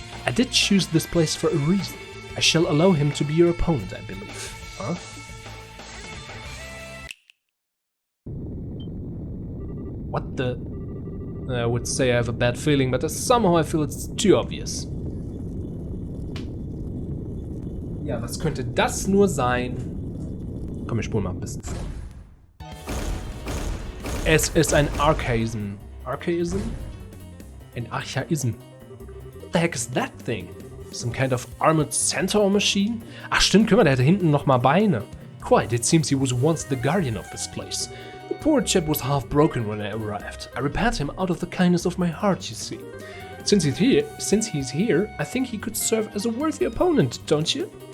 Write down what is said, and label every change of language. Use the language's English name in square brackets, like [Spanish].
[English] I did choose this place for a reason. I shall allow him to be your opponent, I believe. Huh? What the... I would say I have a bad feeling, but somehow I feel it's too obvious. [German] Ja, was könnte das nur sein? Komm, wir spulen mal ein bisschen vor. Es ist ein Archaism. Archaism? Ein Archaism. [English] What the heck is that thing? Some kind of armored centaur machine? [German] Ach stimmt, guck mal, der hatte hinten noch mal Beine. [English] Quite, it seems he was once the guardian of this place. The poor chap was half broken when I arrived. I repaired him out of the kindness of my heart, you see. Since he's here, I think he could serve as a worthy opponent, don't you?